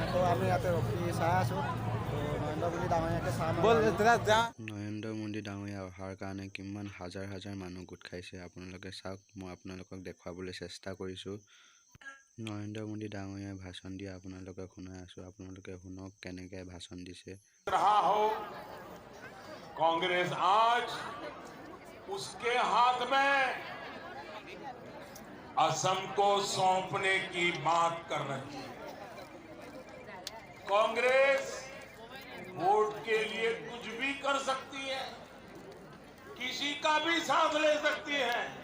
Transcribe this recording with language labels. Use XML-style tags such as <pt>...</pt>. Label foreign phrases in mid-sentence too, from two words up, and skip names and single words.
<as>তো আমি ইয়াতে ৰখি চাই আছোঁ। নৰেন্দ্ৰ মোদী ডাঙৰীয়াকে চাম। নৰেন্দ্ৰ মোদী ডাঙৰীয়া অহাৰ কাৰণে কিমান হাজাৰ হাজাৰ মানুহ গোট খাইছে আপোনালোকে চাওক। মই আপোনালোকক দেখুৱাবলৈ চেষ্টা কৰিছোঁ। নৰেন্দ্ৰ মোদী ডাঙৰীয়াই ভাষণ দিয়া আপোনালোকে শুনাই আছোঁ। আপোনালোকে শুনক কেনেকৈ ভাষণ দিছে।</as> <hi>कांग्रेस आज उसके हाथ में असम को सौंपने की बात कर रही है। कांग्रेस वोट के लिए कुछ भी कर सकती है, किसी का भी साथ ले सकती है।</hi>